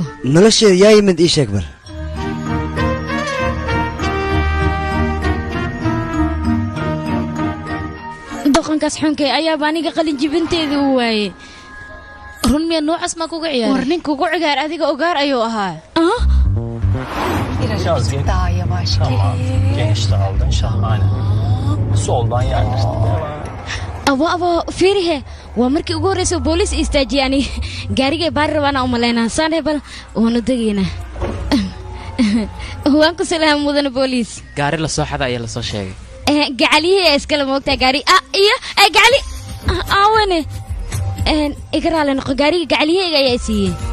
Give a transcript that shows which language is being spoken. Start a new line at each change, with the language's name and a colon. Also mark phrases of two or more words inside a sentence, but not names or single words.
Somali: nolosheeda yaa yimid ii sheeg bal doqonkaas xunkay ayaaba aniga qalin jibinteeda u waayey run miya noocaas maa kuga ciyaaray war nin kugu cigaar adiga ogaar ayuu ahaa
Turkish: Biraz daha yavaş gelin. Genişte aldın şahane. Soldan yerleştir.
Somali: abo fiirihe waa markii ugu horreysay booliis istaajiyay ani gaarigay baari rabaana u malaynaa saane bal waanu degaynaa waan ku salaam mudana booliis gaari la soo xada ayaa la soo sheegay gacaliyihii iskala moogtaa gaari iyo gacali aawene iga raali noqo gaariga gacaliyahayga ayaa siiyey